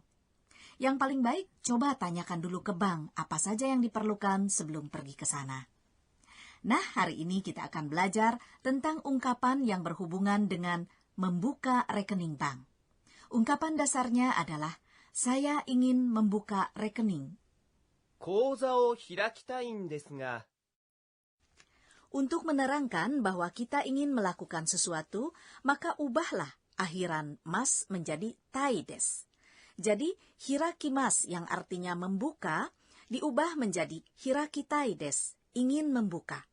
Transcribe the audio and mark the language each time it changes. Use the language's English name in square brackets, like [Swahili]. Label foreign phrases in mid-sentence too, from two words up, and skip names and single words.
[Indonesian] Yang paling baik, coba tanyakan dulu ke bank apa saja yang diperlukan sebelum pergi ke sana. Nah, hari ini kita akan belajar tentang ungkapan yang berhubungan dengan membuka rekening bank. Ungkapan dasarnya adalah, saya ingin membuka rekening. [Japanese] 口座を開きたいんですが。 [Indonesian] Untuk menerangkan bahwa kita ingin melakukan sesuatu, maka ubahlah akhiran mas menjadi [Japanese] たいです. [Indonesian] Jadi, hirakimas yang artinya membuka, diubah menjadi [Japanese] 開きたいです, [Indonesian] ingin membuka.